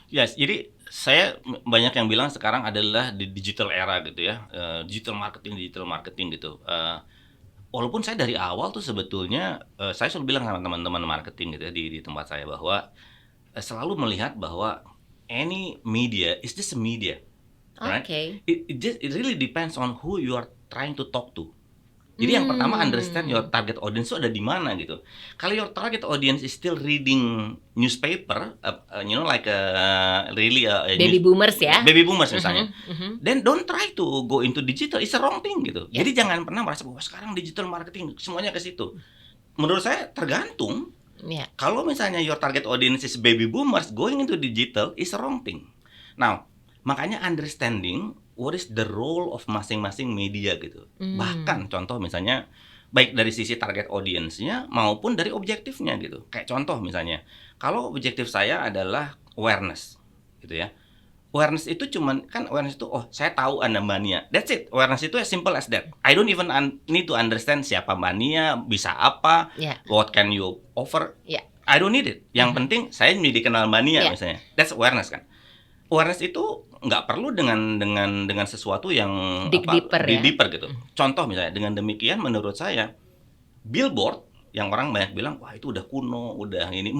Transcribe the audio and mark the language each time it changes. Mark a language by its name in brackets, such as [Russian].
[Indonesian] Yes, jadi saya banyak yang bilang sekarang adalah di digital era gitu ya, digital marketing gitu. Walaupun saya dari awal tuh sebetulnya saya selalu bilang sama teman-teman marketing gitu ya di tempat saya bahwa selalu melihat bahwa [English] any media is just a media, right? It really depends on who you are trying to talk to. [Indonesian] Jadi yang pertama [English] understand your target audience [Indonesian] itu ada di mana gitu. Kalau [English] your target audience is still reading newspaper, like really baby boomers [Indonesian] ya. [English] Baby boomers [Indonesian] misalnya. [English] Then don't try to go into digital. It's a wrong thing [Indonesian] gitu. Jadi jangan pernah merasa bahwa sekarang digital marketing semuanya ke situ. Menurut saya tergantung. Kalau misalnya [English] your target audience is baby boomers, going into digital is a wrong thing. Now, [Indonesian] makanya [English] understanding what is the role of [Indonesian] masing-masing [English] media gitu. [Indonesian] Bahkan contoh misalnya baik dari sisi target audience-nya maupun dari objektifnya gitu. Kayak contoh misalnya, kalau objektif saya adalah awareness gitu ya. Awareness itu cuman kan awareness itu saya tahu Anda mania. [English] That's it. Awareness [Indonesian] itu [English] as simple as that. I don't even need to understand [Indonesian] siapa mania, bisa apa, [English] what can you offer. I don't need it. [Indonesian] Yang penting saya menjadi kenal mania misalnya. [English] That's awareness [Indonesian] kan. Awareness itu nggak perlu dengan sesuatu yang deeper gitu. Contoh misalnya dengan demikian menurut saya billboard yang orang banyak bilang wah itu udah kuno, udah ini.